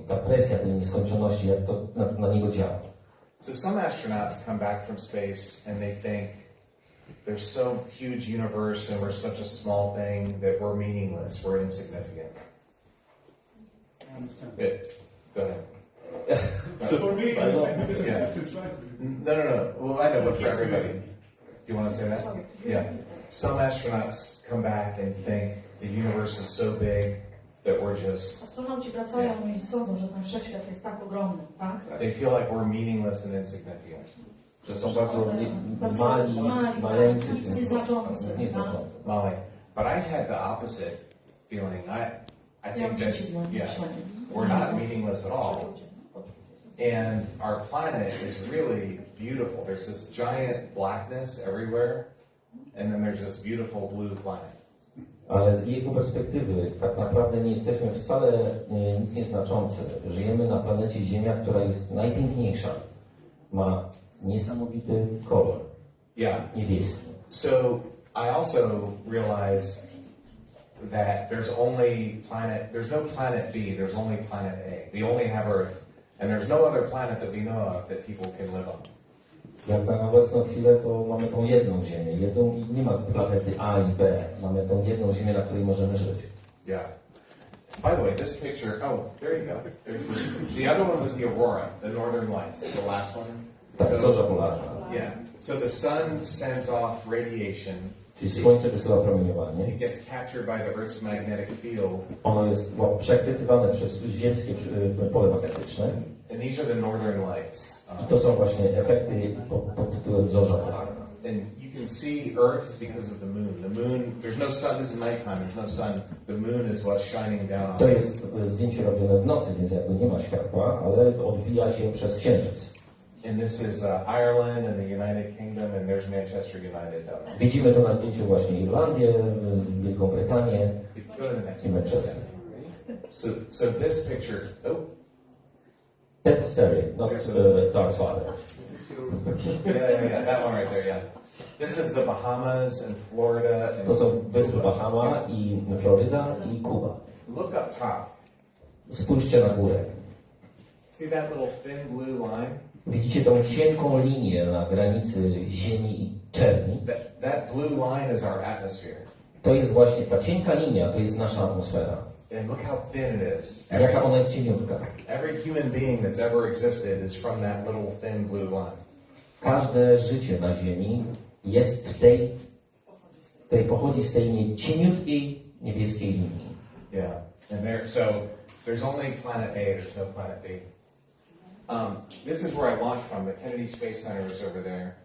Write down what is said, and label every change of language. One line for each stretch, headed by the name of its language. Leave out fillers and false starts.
Polish: Ta presja tej nieskończoności, jak to na niego działa.
English: So some astronauts come back from space and they think there's so huge universe and we're such a small thing that we're meaningless, we're insignificant. I understand. Good. Go ahead. So for me, No. Well, I know, but for everybody. Do you want to say that? Yeah. Some astronauts come back and think the universe is so big that we're just...
Polish: Astronauci wracają i sądzą, że ten wszechświat jest tak ogromny, tak?
English: They feel like we're meaningless and insignificant.
Polish: Że są bardzo maleńcy, nieznaczący. Mali.
English: But I had the opposite feeling. I think that, we're not meaningless at all. And our planet is really beautiful. There's this giant blackness everywhere, and then there's this beautiful blue planet.
Polish: Ale z jego perspektywy tak naprawdę nie jesteśmy wcale nic nieznaczący. Żyjemy na planecie Ziemia, która jest najpiękniejsza. Ma niesamowity kolor. Niebieski.
English: So I also realized that there's no planet B, there's only planet A. We only have Earth, and there's no other planet that we know of that people can live on.
Polish: Jak na obecną chwilę, to mamy tą jedną Ziemię. I nie ma planety A i B. Mamy tą jedną Ziemię, na której możemy żyć.
English: Yeah. By the way, this picture, there you go. There's the other one was the aurora, the northern lights, the last one.
Polish: Zorza polarna.
English: Yeah. So the sun sends off radiation.
Polish: Czyli Słońce wysyła promieniowanie.
English: It gets captured by the Earth's magnetic field.
Polish: Ono jest przechwytywane przez ziemskie pole magnetyczne.
English: And these are the northern lights.
Polish: I to są właśnie efekty pod tytułem zorza polarna.
English: And you can see Earth because of the moon. The moon, there's no sun, this is nighttime, there's no sun. The moon is what's shining down on
Polish: To jest zdjęcie robione w nocy, więc jakby nie ma światła, ale odbija się przez księżyc.
English: And this is Ireland and the United Kingdom, and there's Manchester United.
Polish: Widzimy tu na zdjęciu właśnie Irlandię, Wielką Brytanię
English: Go to the next
Polish: i
English: one.
Polish: Manchester.
English: So this picture, That was Terry, not Darth Vader. yeah, that one right there, yeah. This is the Bahamas and Florida. And
Polish: To są wyspy Bahama i Floryda i Kuba.
English: look up top.
Polish: Spójrzcie na górę.
English: See that little thin blue line?
Polish: Widzicie tą cienką linię na granicy Ziemi i Czerni?
English: That blue line is our atmosphere.
Polish: To jest właśnie ta cienka linia, to jest nasza atmosfera.
English: And look how thin it is.
Polish: Jaka ona jest cieniutka.
English: Every human being that's ever existed is from that little thin blue line.
Polish: Każde życie na Ziemi jest pochodzi z tej cieniutkiej niebieskiej linii.
English: Yeah. And there's only planet A, there's no planet B. This is where I launched from. The Kennedy Space Center is over there.